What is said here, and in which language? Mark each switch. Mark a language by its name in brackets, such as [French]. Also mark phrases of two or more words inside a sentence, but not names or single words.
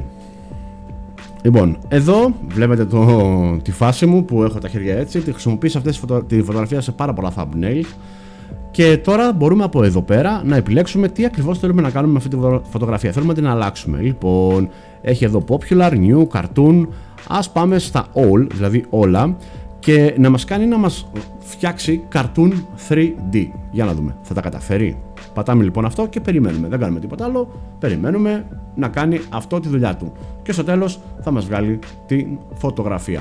[Greek] Λοιπόν, εδώ βλέπετε τη φάση μου που έχω τα χέρια έτσι. Τη χρησιμοποίησα τη φωτογραφία σε πάρα πολλά thumbnail. Και τώρα μπορούμε από εδώ πέρα να επιλέξουμε τι ακριβώς θέλουμε να κάνουμε με αυτή τη φωτογραφία. Θέλουμε να την αλλάξουμε. Λοιπόν, έχει εδώ [English] popular, new, cartoon. [Greek] Ας πάμε στα all, δηλαδή όλα, και να μας κάνει να μας φτιάξει cartoon 3D. Για να δούμε, θα τα καταφέρει? Πατάμε λοιπόν αυτό και περιμένουμε. Δεν κάνουμε τίποτα άλλο. Περιμένουμε να κάνει αυτό τη δουλειά του. Και στο τέλος θα μας βγάλει την φωτογραφία.